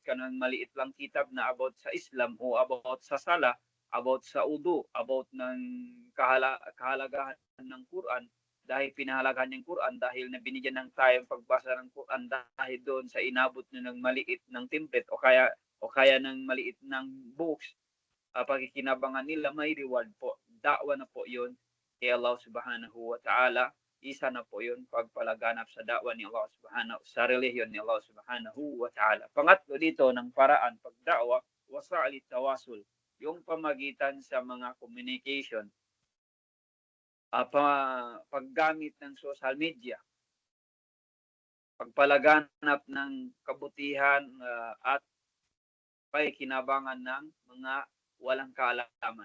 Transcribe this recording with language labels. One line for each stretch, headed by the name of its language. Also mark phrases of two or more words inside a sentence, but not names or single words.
Filipino: ka ng maliit lang kitab na about sa Islam o about sa sala, about sa udu, about ng kahalagahan ng Quran, dahil pinahalagahan ng Quran, dahil na binigyan ng time pagbasa ng Quran dahil doon sa inabot nyo ng maliit ng template o kaya ng maliit ng books, pakikinabangan nila, may reward po. Da'wa na po yun kay Allah
Arabic: subhanahu wa ta'ala.
Filipino: Isa na po yun pagpalaganap sa da'wa ni Allah subhanahu sa relihiyon ni Allah
Arabic: subhanahu wa ta'ala.
Filipino: Pangatlo dito ng paraan pagda'wa,
Arabic: wasa'alit tawasul,
Filipino: yung pamagitan sa mga communication, paggamit ng
English: social media,
Filipino: pagpalaganap ng kabutihan at pakikinabangan ng mga walang kaalaman.